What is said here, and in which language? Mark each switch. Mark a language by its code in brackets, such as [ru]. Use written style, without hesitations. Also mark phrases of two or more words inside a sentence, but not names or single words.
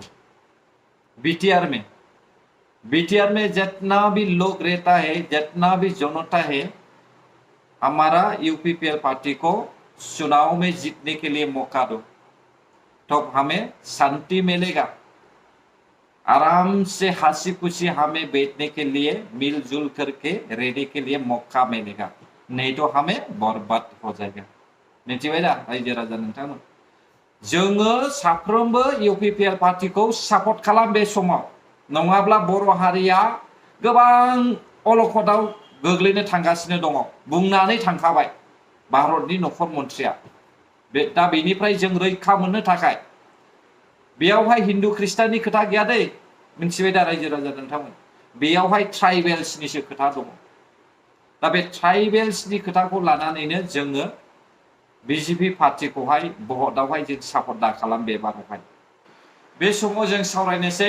[hi] BTR में जितना भी लोग रहता है, जितना भी जनता है, हमारा UPPL पार्टी को चुनाव में जीतने के लिए मौका दो, तो हमें शांति मिलेगा। आराम से हंसी खुशी हमें बैठने के लिए मिलजुल करके रहने के लिए मौका मिलेगा, नहीं तो हमें बर्बाद हो जाएगा, [brx] मिथिबाय दा रायजो राजा नोंथांमोन? जोङो साफ्रोमबो UPPL पार्टिखौ सापर्ट खालाम बे समाव, नङाब्ला बर' हारिया गोबां अलखदाव गोग्लैनो थांगासिनो दङ, बुंनानै थांखाबाय। भारतनि नखर मन्थ्रिया दा बेनिफ्राय जों रैखा मोननो थाखाय बेयावहाय हिन्दु ख्रिस्टाननि खोथा गैया दै मिथिबाय दा रायजो राजा नोंथांमोन बेयावहाय ट्राइबेल्सनिसो खोथा दङ दा बे ट्राइबेल्सनि खोथाखौ लानानैनो जोङो बिजेपि पार्टिखौहाय भटआवहाय जों सापर्ट दा खालाम बे बारावहाय बे समाव जों सावरायनोसै